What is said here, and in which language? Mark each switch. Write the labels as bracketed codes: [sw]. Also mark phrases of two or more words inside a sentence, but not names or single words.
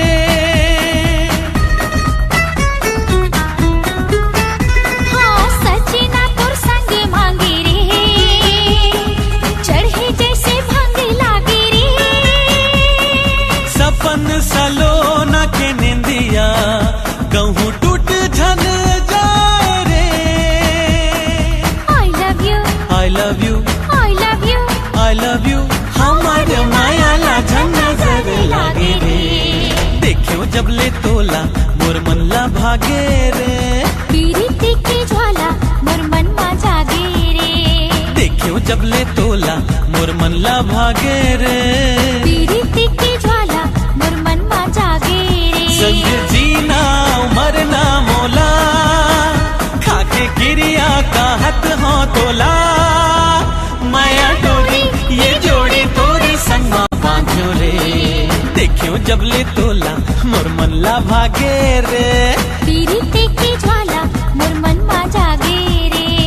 [hne] हाँ सजना तोर संग मांगी रे चढ़े जैसे भांग लागे रे सपन सलोना के निंदिया कहूँ टूट झन जाए रे [en] I love you I love you I love you I love you [hne] हमार माया ला झन नजर लागे रे देखियो जब ले तोला मोर मन ला भागे रे पीरिति की ज्वाला मोर मन मा जागे रे देखियो जब ले तोला मोर मन ला भागे रे पीरिति की ज्वाला मोर मन मा जागे रे संग जीना मरना मोला खाके गिरिया का हत हो तोला माया डोरी ये जोड़ी तोरी संग बांधो रे देखियो जब ले तोला मोर मन ला भागे रे पीरिति की ज्वाला मोर मन मा जागे रे